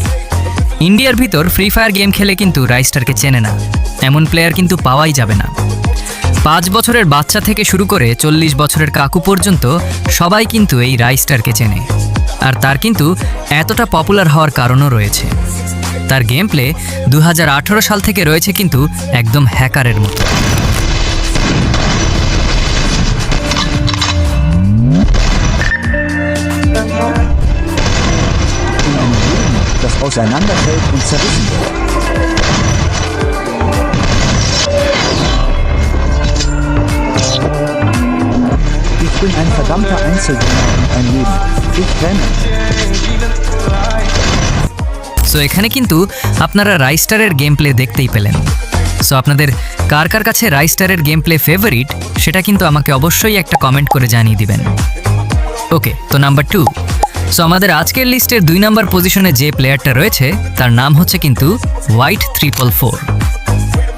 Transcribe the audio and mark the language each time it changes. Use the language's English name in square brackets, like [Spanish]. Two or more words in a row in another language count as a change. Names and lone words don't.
[Bangla] ইন্ডিয়ার ভিতর ফ্রি ফায়ার গেম খেলে কিন্তু রাইস্টারকে চেনে না এমন প্লেয়ার কিন্তু পাওয়াই যাবে না। 5 বছরের বাচ্চা থেকে শুরু করে 40 বছরের কাকু পর্যন্ত সবাই কিন্তু এই রাইস্টারকে চেনে। আর তার কিন্তু এতটা পপুলার হওয়ার কারণও রয়েছে। তার গেম প্লে 2018 সাল থেকে রয়েছে কিন্তু একদম হ্যাকারের মতো। [German] Das auseinanderfällt und zerrissen wird. Ich bin ein verdammter Einzelgänger und ein Leben. Ich renne. [Bangla] সো এখানে কিন্তু আপনারা রাইস্টারের গেম প্লে দেখতেই পেলেন। সো আপনাদের কার কার কাছে রাইস্টারের গেম প্লে ফেভারিট সেটা কিন্তু আমাকে অবশ্যই একটা কমেন্ট করে জানিয়ে দিবেন। ওকে, তো নাম্বার 2। সো আমাদের আজকের লিস্টের 2 নাম্বার পজিশনে যে প্লেয়ারটা রয়েছে তার নাম হচ্ছে কিন্তু হোয়াইট 444।